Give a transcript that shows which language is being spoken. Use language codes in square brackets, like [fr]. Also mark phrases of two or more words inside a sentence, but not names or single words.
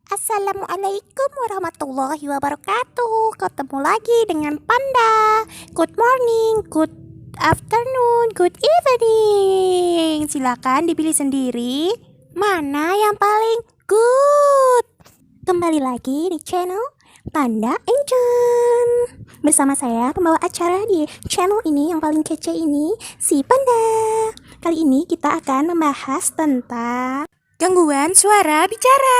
[ar] السلام عليكم ورحمة الله وبركاته. [id] Ketemu lagi dengan Panda. [en] Good morning, good afternoon, good evening. [id] Silakan dipilih sendiri mana yang paling good. Kembali lagi di channel Panda Engine. Bersama saya pembawa acara di channel ini yang paling kece ini, si Panda. Kali ini kita akan membahas tentang gangguan suara bicara.